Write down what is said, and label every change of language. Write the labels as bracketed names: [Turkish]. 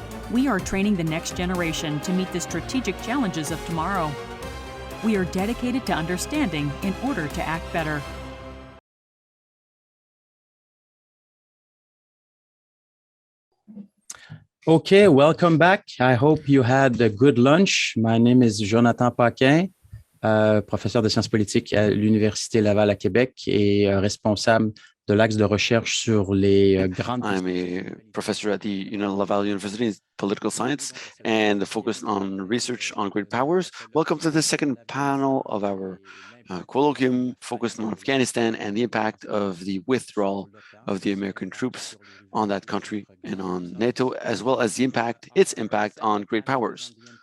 [English] We are training the next generation to meet the strategic challenges of tomorrow. We are dedicated to understanding in order to act better. Okay, welcome back. I hope you had a good lunch. My name is [French] Jonathan Paquin, professeur de sciences politiques à l'Université Laval à Québec et responsable de l'axe de recherche sur les grandes... [English] I'm a professor at the Laval University in political science and focused on research on great powers. Welcome to the second panel of our colloquium focused on Afghanistan and the impact of the withdrawal of the American troops on that country and on NATO, as well as its impact on great powers.